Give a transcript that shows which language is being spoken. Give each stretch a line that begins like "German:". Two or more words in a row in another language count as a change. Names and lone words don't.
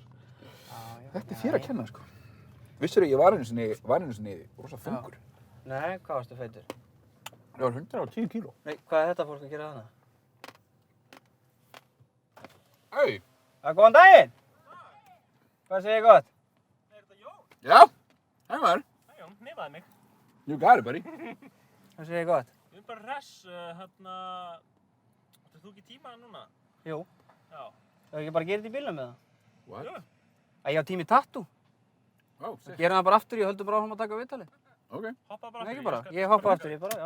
Icelandic: Þetta er þér að kenna, sko. Vissirðu, ég var einu sinni rosa þungur. Nei, hvað varstu feitur? Ég var 110 kíló. Nei, hvað er þetta fólk að gera þarna? Hey. Góðan daginn! Hvað segir gott? Er þetta Jón? Já. Hæ, maður. Hæ Jón, nefnaði mig.
English: You got it, buddy.
Icelandic: Hvað segir gott? Ég er bara hress, áttu þú ekki tíma núna? Jú. Já. Það ekki bara að gera þetta í bílnum með það?
English: What?
Icelandic: Jú. Ég á tími tattoo.
English: Oh, sick.
Icelandic: Gerum það bara aftur, ég höldum bara áfram að taka viðtalið. Ok. Hoppa bara Nei, aftur. ekki bara. Ég hoppa aftur, já.